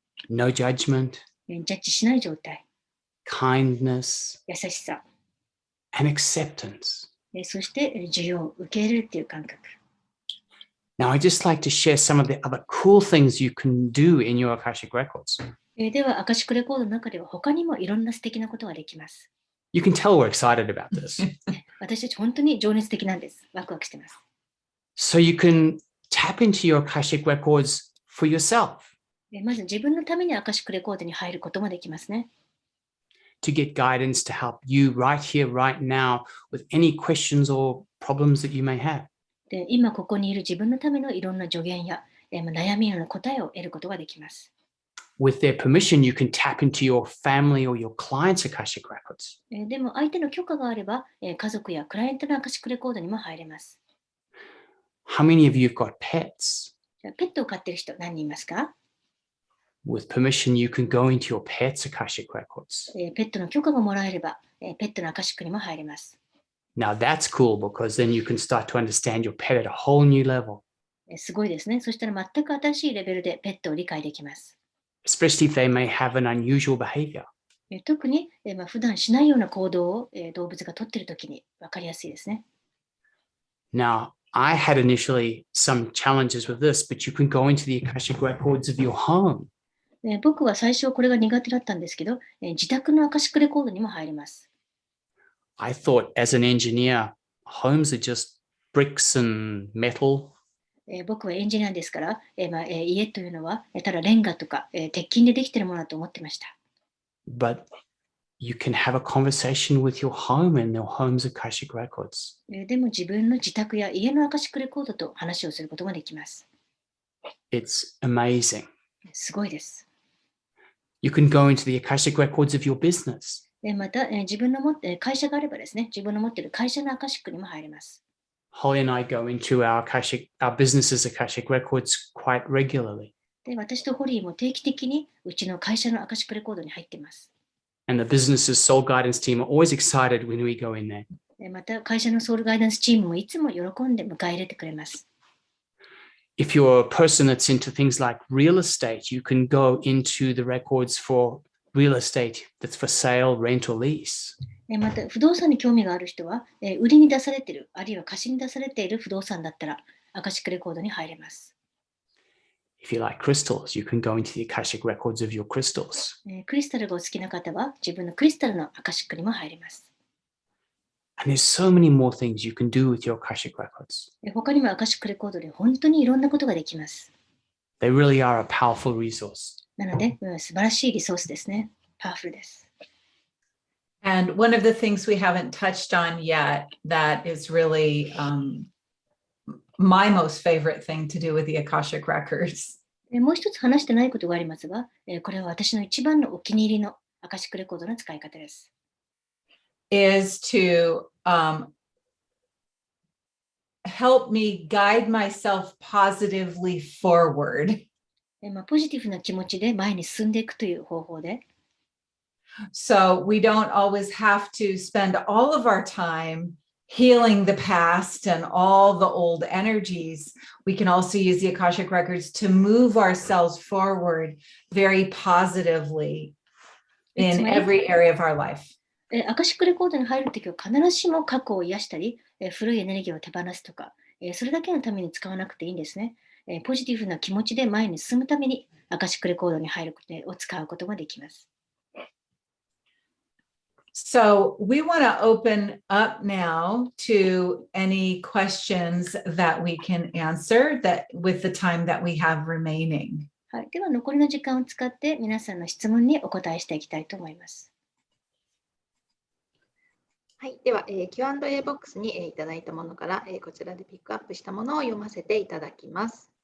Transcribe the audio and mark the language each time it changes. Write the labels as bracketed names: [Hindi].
[English] no judgment, [Japanese] ジャッジしない状態。 [English] kindness, [Japanese] 優しさ、 [English] and acceptance. [Japanese] そして受容、受け入れるっていう感覚。 [English] Now, I'd just like to share some of the other cool things you can do in your Akashic records. [Japanese] では、アカシックレコードの中では他にもいろんな素敵なことができます。 [English] You can tell we're excited about this. [Japanese] 私たち本当に情熱的なんです。ワクワクしてます。 [English] So you can tap into your Akashic records for yourself [Japanese] まず自分のためにアカシックレコードに入ることもできますね。 [English] to get guidance to help you right here, right now with any questions or problems that you may have. [Japanese] で今ここにいる自分のためのいろんな助言や悩みの答えを得ることができます。 [English] With their permission, you can tap into your family or your clients' Akashic records. [Japanese] でも相手の許可があれば、家族やクライアントのアカシックレコードにも入れます。 [English] How many of you have got pets? [Japanese] じゃあペットを飼っている人何人いますか？ [English] With permission, you can go into your pet's Akashic records. [Japanese] ペットの許可がもらえれば、ペットのアカシックにも入れます。 [English] Now that's cool because then you can start to understand your pet at a whole new level, [Japanese] すごいですね。そしたら全く新しいレベルでペットを理解できます。 [English] especially if they may have an unusual behavior. [Japanese] 特に、普段しないような行動を、動物がとっているときに分かりやすいですね。 [English] Now, I had initially some challenges with this, but you can go into the Akashic records of your home. [Japanese] 僕は最初これが苦手だったんですけど、自宅のアカシックレコードにも入ります。 [English] I thought as an engineer, homes are just bricks and metal. [Japanese] 僕はエンジニアですから、家というのはただレンガとか、鉄筋でできているものだと思ってました。 [English] But you can have a conversation with your home and your home's Akashic records. [Japanese] でも自分の自宅や家のアカシックレコードと話をすることもできます。 [English] It's amazing. [Japanese] すごいです。 [English] You can go into the Akashic records of your business. [Japanese] また、自分の会社があればですね、自分の持っている会社のアカシックにも入れます。 [English] Holly and I go into our business's Akashic records quite regularly. [Japanese] で、私とホリーも定期的にうちの会社のアカシックレコードに入っています。 [English] And the business's soul guidance team are always excited when we go in there. [Japanese] また、会社のソウルガイダンスチームもいつも喜んで迎え入れてくれます。 [English] If you're a person that's into things like real estate, you can go into the records for real estate that's for sale, rent, or lease. [Japanese] また、不動産に興味がある人は、売りに出されている、あるいは貸しに出されている不動産だったら、アカシックレコードに入れます。 [English] If you like crystals, you can go into the Akashic records of your crystals. [Japanese] クリスタルがお好きな方は、自分のクリスタルのアカシックにも入れます。 [English] And there's so many more things you can do with your Akashic records. [Japanese] 他にもアカシックレコードで本当にいろんなことができます。 [English] They really are a powerful resource. [Japanese] なので、素晴らしいリソースですね。パワフルです。 [English] And one of the things we haven't touched on yet that is really my most favorite thing to do with the Akashic records [Japanese] もう一つ話してないことがありますが、これは私の一番のお気に入りのアカシックレコードの使い方です。 [English] is to help me guide myself positively forward. [Japanese] ポジティブな気持ちで前に進んでいくという方法で、 [English] So we don't always have to spend all of our time healing the past and all the old energies. We can also use the Akashic records to move ourselves forward very positively in every area of our life. [Japanese] アカシックレコードに入るときは必ずしも過去を癒したり、古いエネルギーを手放すとか、それだけのために使わなくていいんですね。ポジティブな気持ちで前に進むためにアカシックレコードに入ることを使うことができます。 [English] So we want to open up now to any questions that we can answer that with the time that we have remaining. [Japanese] はい、では残りの時間を使って皆さんの質問にお答えしていきたいと思います。はい、では、Q&A ボックスに、いただいたものから、こちらでピックアップしたものを読ませていただきます。